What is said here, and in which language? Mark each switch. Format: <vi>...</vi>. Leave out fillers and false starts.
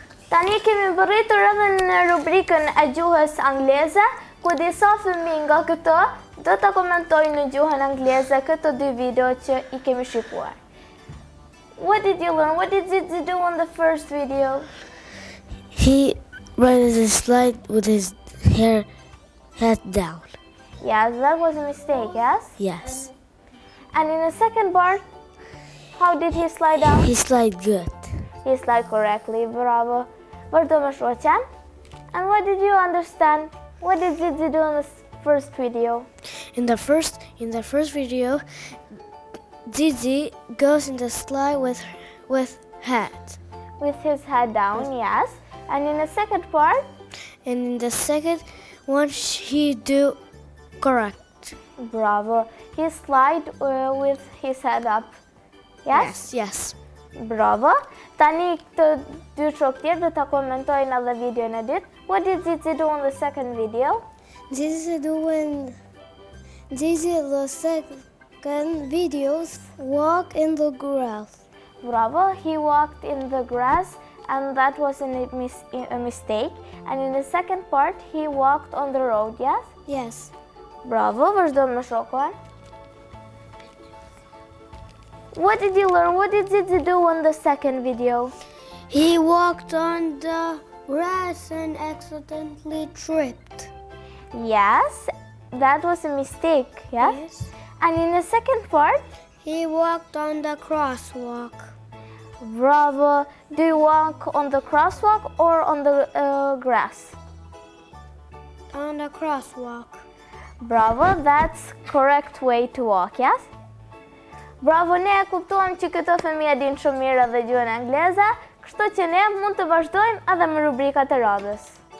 <sq>Tani kemi bërritur edhe në rubrikën e gjuhës angleze, ku disa fëmijë nga këto do të komentojnë në gjuhën angleze këto dy video që i kemi shikuar.</sq> <en>What did you learn? What did Zizi do in the first video? He ran the slide with his head down. Yes, that was a mistake, yes? Yes. And in the second part, how did he slide down? He slid good. He slid correctly, bravo.</en> <sq>Vazhdo me shoqen.</sq> <en>And what did you understand? What did Zizi do in the first video? In the first video, Zizi goes in the slide with head. With his head down, yes. And in the second part? And in the second one, he do correct. Bravo. He slide with his head up. Yes? Yes. Bravo.</en> <sq>Tani këtë dy shok tjerë do ta komentojnë edhe videon e dytë.</sq> <en>What did Zizi do in the second video? Zizi the second videos walk in the grass. Bravo. He walked in the grass and that was a mistake. And in the second part, he walked on the road, yes? Yes. Bravo.</en> <sq>Vazhdo me shokon.</sq> <en>What did you learn? What did Zizi do in the second video? He walked on the grass and accidentally tripped. Yes, that was a mistake, yes? Yes. And in the second part? He walked on the crosswalk. Bravo. Do you walk on the crosswalk or on the grass? On the crosswalk. Bravo, that's correct way to walk, yes?</en> <sq>Bravo, ne e kuptuam që këto fëmijë dinë shumë mirë edhe gjuhën angleze, kështu që ne mund të vazhdojmë edhe me rubrikat e radhës.</sq>